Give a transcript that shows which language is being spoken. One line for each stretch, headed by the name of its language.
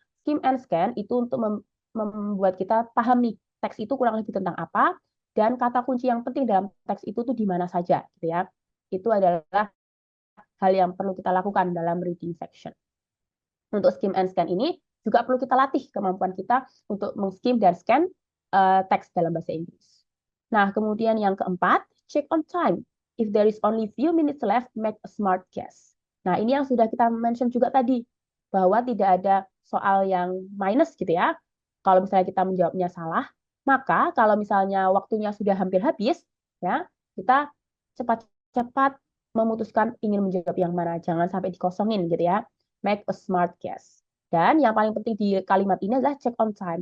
Indonesian: Skim and scan itu untuk membuat kita paham nih, teks itu kurang lebih tentang apa, dan kata kunci yang penting dalam teks itu tuh di mana saja, gitu ya. Itu adalah hal yang perlu kita lakukan dalam reading section. Untuk skim and scan ini juga perlu kita latih kemampuan kita untuk meng-skim dan scan teks dalam bahasa Inggris. Nah, kemudian yang keempat,
English: check on time. If there is only few minutes left, make a smart guess.
Indonesian: Nah, ini yang sudah kita mention juga tadi, bahwa tidak ada soal yang minus gitu ya. Kalau misalnya kita menjawabnya salah, maka kalau misalnya waktunya sudah hampir habis, ya kita cepat-cepat memutuskan ingin menjawab yang mana. Jangan sampai dikosongin gitu ya.
English: Make a smart guess.
Indonesian: Dan yang paling penting di kalimat ini adalah
English: check on time.